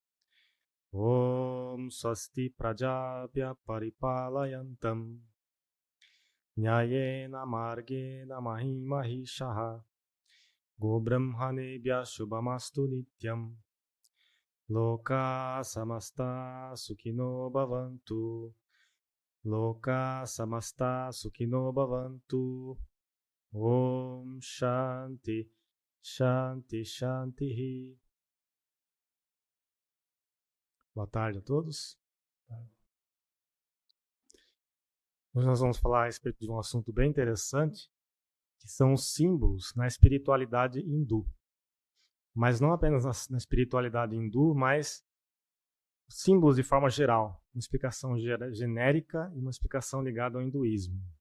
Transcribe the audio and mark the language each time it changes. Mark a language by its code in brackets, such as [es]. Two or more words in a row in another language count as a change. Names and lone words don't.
[sa] ॐ स्वस्ति प्रजाभ्यः परिपालयन्तां न्यायेन मार्गेण महीमहीशाः गो ब्राह्मणेभ्यः शुभमस्तु नित्यं लोकाः समस्ताः सुखिनो भवन्तु लोकाः समस्ताः सुखिनो भवन्तु ॐ शान्तिः शान्तिः शान्तिः. [pt] Boa tarde a todos. Hoje nós vamos falar a respeito de um assunto bem interessante, que são os símbolos na espiritualidade hindu. Mas não apenas na espiritualidade hindu, mas símbolos de forma geral, uma explicação genérica e uma explicação ligada ao hinduísmo.